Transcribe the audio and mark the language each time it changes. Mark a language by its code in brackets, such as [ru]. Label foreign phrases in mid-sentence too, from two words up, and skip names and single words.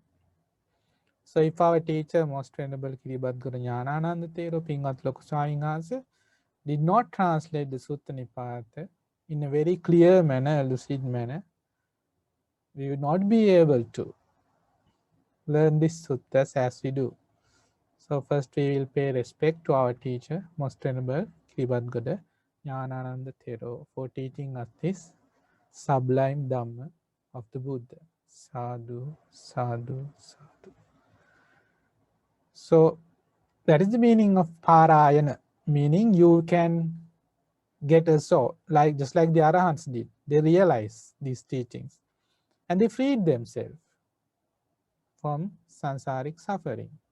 [en] So if our teacher, Most Venerable Kiribati Guru Nyanananda Thero Pingat Loku Swamin Wahanse, did not translate the Sutta Nipata in a very clear manner, lucid manner, we would not be able to learn these suttas as we do. So first we will pay respect to our teacher, Most Venerable Kiribati Guru Nyanananda Thero, for teaching us this sublime Dhamma of the Buddha. [pi] Sadhu, sadhu, sadhu. [en] So that is the meaning of Parayana, meaning you can get a soul, like just like the Arahants did. They realized these teachings and they freed themselves from sansaric suffering.